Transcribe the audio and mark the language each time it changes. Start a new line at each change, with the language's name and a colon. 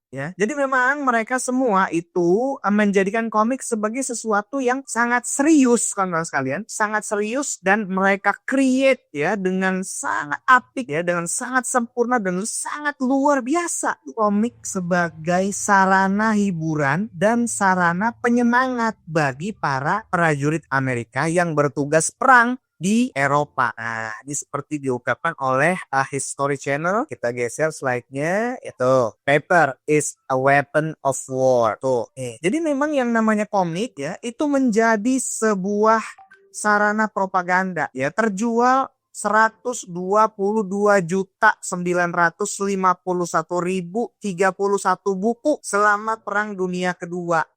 Indonesian: Ya, jadi memang mereka semua itu menjadikan komik sebagai sesuatu yang sangat serius, kawan-kawan sekalian, sangat serius, dan mereka create ya dengan sangat apik ya, dengan sangat sempurna dan sangat luar biasa. Komik sebagai sarana hiburan dan sarana penyemangat bagi para prajurit Amerika yang bertugas perang di Eropa. Nah, ini seperti diungkapkan oleh History Channel. Kita geser slide-nya.
English: Itu, paper is a weapon of war.
Indonesian: Tuh. Jadi memang yang namanya komik ya, itu menjadi sebuah sarana propaganda ya, terjual 122.951.031 buku selama Perang Dunia Kedua.